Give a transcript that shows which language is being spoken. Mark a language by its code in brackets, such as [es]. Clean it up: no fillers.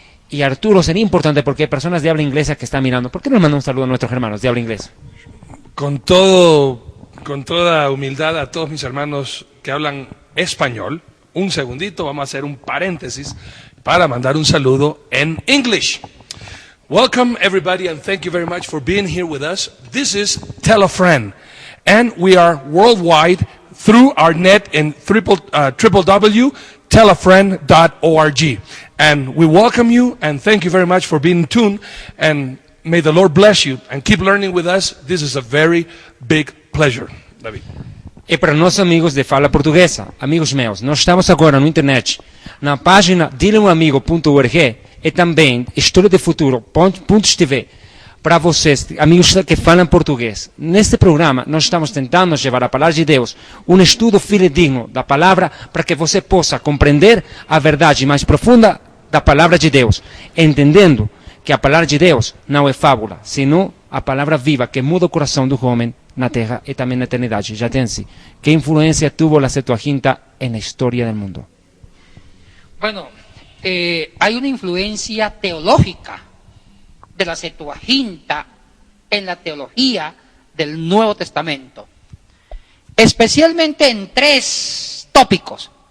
[es] Y Arturo, sería importante, porque hay personas de habla inglesa que están mirando. ¿Por qué no les manda un saludo a nuestros hermanos de habla inglesa? Con toda humildad a todos mis hermanos que hablan español, un segundito, vamos a hacer un paréntesis para mandar un saludo en English. [en] Welcome everybody, and thank you very much for being here with us. This is Tell a Friend, and we are worldwide through our net in www.tellafriend.org. And we welcome you and thank you very much for being tuned, and may the Lord bless you and keep learning with us. This is a very big pleasure. David. [pt] E para nossos amigos de fala portuguesa, amigos meus, nós estamos agora na internet, na página dileumamigo.org, e também historiadefuturo.tv, para vocês, amigos que falam português. Neste programa, nós estamos tentando levar a palavra de Deus, um estudo fidedigno da palavra, para que você possa compreender a verdade mais profunda da palavra de Deus, entendendo que a palavra de Deus não é fábula, senão a palavra viva que muda o coração do homem na terra e também na eternidade. [es] Yatensi, ¿qué influencia tuvo la Septuaginta en la historia del mundo? Bueno, hay una influencia teológica de la Septuaginta en la teología del Nuevo Testamento, especialmente en 3 tópicos.